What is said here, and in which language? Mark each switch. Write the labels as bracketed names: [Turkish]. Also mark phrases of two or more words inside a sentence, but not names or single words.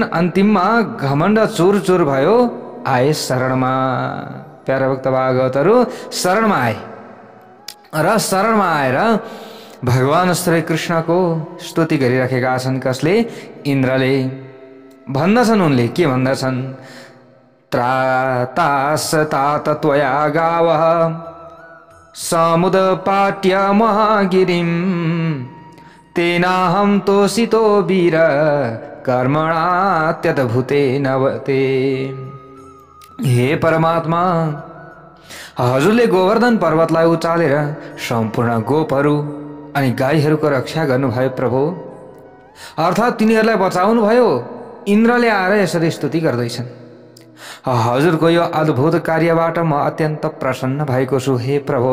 [Nepali] अन्तिममा घमण्ड चूर चूर भयो, आए शरणमा। प्यारा भक्त भागवतहरू शरणमा आए र शरणमा आएर भगवान श्री कृष्णको स्तुति गरिराखेका छन्। कसले? इन्द्रले भन्दछन्। उनले के भन्दछन्? [Sanskrit] त्रातासतात त्वया गावः समुदपाट्य महागिरिं तेनाहं तोषितो वीर कर्मणात्यद्भुतेन वते। [Nepali] हे परमात्मा, हजुरले गोवर्धन पर्वतलाई उचालेर सम्पूर्ण गोपहरू अनि गाईहरूको रक्षा गर्नुभयो प्रभु, अर्थात् तिनीहरूलाई बचाउनु भयो। इन्द्रले आएर यसरी स्तुति गर्दैछन्। हजुरको यो अद्भुत कार्यबाट म अत्यन्त प्रसन्न भएको छु हे प्रभु।